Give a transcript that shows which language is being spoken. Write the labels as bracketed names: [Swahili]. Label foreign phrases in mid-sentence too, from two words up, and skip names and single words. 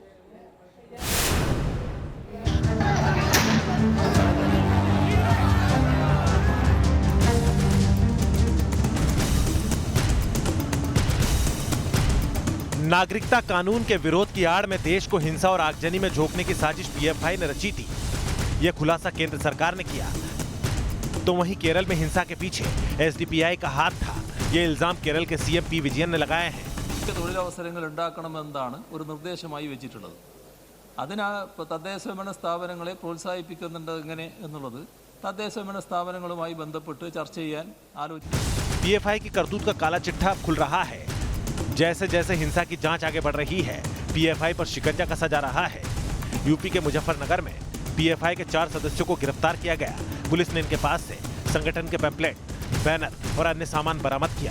[Hindi] नागरिकता कानून के विरोध की आड़ में देश को हिंसा और आगजनी में झोंकने की साजिश पीएफआई ने रची थी। यह खुलासा केंद्र सरकार ने किया। तो वहीं केरल में हिंसा के पीछे एसडीपीआई का हाथ था, ये इल्जाम केरल के सीएम पी विजयन ने लगाए हैं। [Malayalam] തൊഴിലവസരങ്ങൾ ഉണ്ടാക്കണമെന്നാണ് ഒരു നിർദ്ദേശമായി വെച്ചിട്ടുള്ളത്. അതിനാ തദ്ദേശഭരണ സ്ഥാപനങ്ങളെ പ്രോത്സാഹിപ്പിക്കുന്നുണ്ട് എങ്ങനെ എന്നുള്ളത് തദ്ദേശഭരണ സ്ഥാപനങ്ങളുമായി ബന്ധപ്പെട്ട് ചർച്ച ചെയ്യാൻ ആലോചിച്ചു. [Hindi] पीएफआई की करतूत का काला चिट्ठा अब खुल रहा है। जैसे जैसे हिंसा की जांच आगे बढ़ रही है, पीएफआई पर शिकंजा कसा जा रहा है। यूपी के मुजफ्फरनगर में पीएफआई के 4 सदस्यों को गिरफ्तार किया गया। पुलिस ने इनके पास से संगठन के पैम्पलेट, बैनर और अन्य सामान बरामद किया।